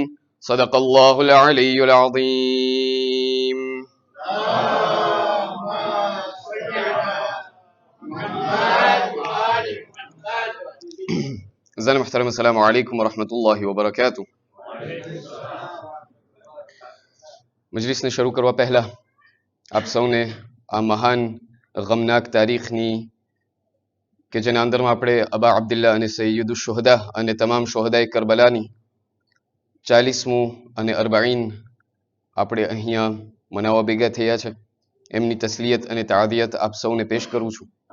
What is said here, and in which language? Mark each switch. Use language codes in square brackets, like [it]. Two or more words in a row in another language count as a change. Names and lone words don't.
[ar] صدق الله العلي العظيم. [fa] زن محترم، [ar] السلام عليكم ورحمة الله وبركاته. [gu] مجلس ને શરૂ કરવા પહેલા આપ સૌને આ મહાન ગમનાક તારીખની કે જેના અંદરમાં આપણે અબા અબ્દુલ્લા અને સૈયદુ શુહદા અને તમામ શુહદાએ કરબલાની 40મું અને 40 આપણે અહીંયા મનાવવા ભેગા થયા છે, એમની તસ્લિયત અને તાદિયત આપ સૌને પેશ કરું છું.